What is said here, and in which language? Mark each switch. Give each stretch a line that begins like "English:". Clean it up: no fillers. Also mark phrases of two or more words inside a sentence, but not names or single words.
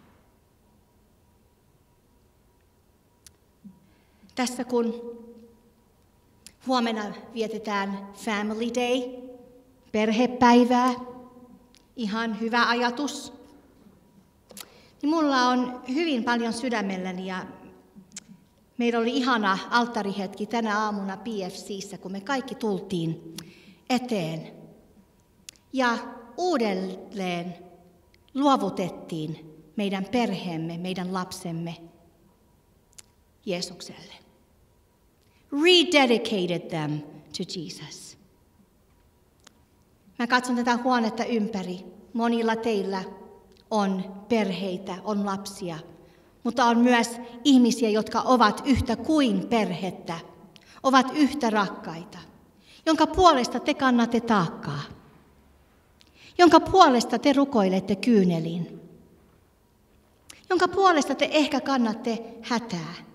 Finnish: Tässä kun huomenna vietetään Family Day, perhepäivää, ihan hyvä ajatus, niin mulla on hyvin paljon sydämelläni ja meillä oli ihana alttarihetki tänä aamuna PFC:ssä, kun me kaikki tultiin eteen. Ja uudelleen luovutettiin meidän perheemme, meidän lapsemme Jeesukselle.
English: Rededicated them to Jesus.
Finnish: Mä katson tätä huonetta ympäri. Monilla teillä on perheitä, on lapsia, mutta on myös ihmisiä, jotka ovat yhtä kuin perhettä, ovat yhtä rakkaita. jonka puolesta te kannatte taakkaa, jonka puolesta te rukoilette kyynelin, jonka puolesta te ehkä kannatte hätää.